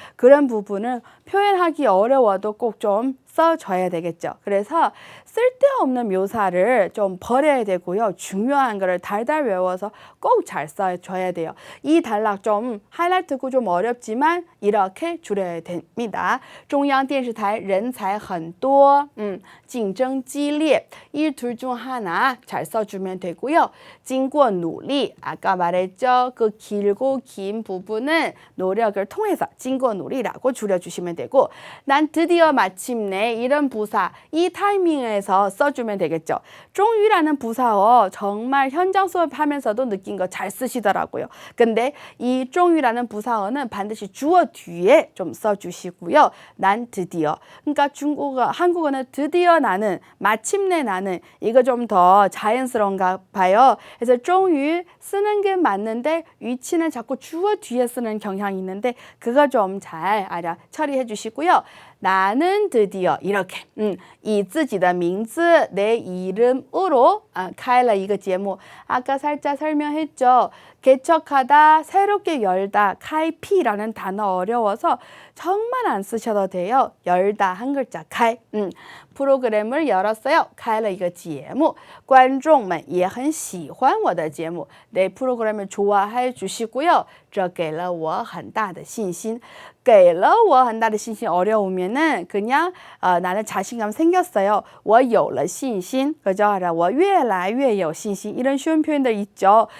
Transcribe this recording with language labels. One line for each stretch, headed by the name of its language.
Korean: 그런 부분을 표현하기 어려워도 꼭 좀 써줘야 되겠죠. 그래서 쓸데없는 묘사를 좀 버려야 되고요. 중요한 거를 달달 외워서 꼭 잘 써줘야 돼요. 이 단락 좀 하이라이트고 좀 어렵지만 이렇게 줄여야 됩니다.
Chinese: 中央电视台人才很多,竞争激烈.
Korean: 이 둘 중 하나 잘 써주면 되고요.
Chinese: 经过努力,
Korean: 아까 말했죠. 그 길고 긴 부분은 노력을 통해서
Chinese: 经过努力
Korean: 라고 줄여주시면 되고, 난 드디어 마침내 이런 부사 이 타이밍에서 써주면 되겠죠. 终于라는 부사어 정말 현장 수업하면서도 느낀 거 잘 쓰시더라고요. 근데 이 终于라는 부사어는 반드시 주어 뒤에 좀 써주시고요. 난 드디어. 그러니까 한국어는 드디어 나는, 마침내 나는, 이거 좀 더 자연스러운가 봐요. 그래서 终于쓰는 게 맞는데 위치는 자꾸 주어 뒤에 쓰는 경향이 있는데 그거 좀 잘 처리해 주시고요. 나는 드디어 이렇게
Chinese: 以自己的名字
Korean: 내 이름으로
Chinese: 开了
Korean: 이거节目. 아까 살짝 설명했죠. 개척하다, 새롭게 열다,开辟라는 단어 어려워서 정말 안 쓰셔도 돼요. 열다 한 글자 开. 프로그램을 열었어요.
Chinese: 开了 이거 节目. 观众们也很喜欢我的节目.
Korean: 내 프로그램을 좋아해 주시고요.
Chinese: 这给了我很大的信心. 给了我很大的信心
Korean: 어려우면은 그냥 나는 자신감 생겼어요.
Chinese: 我有了信心.그죠? 我越来越有信心.
Korean: 이런 쉬운 표현들 있죠.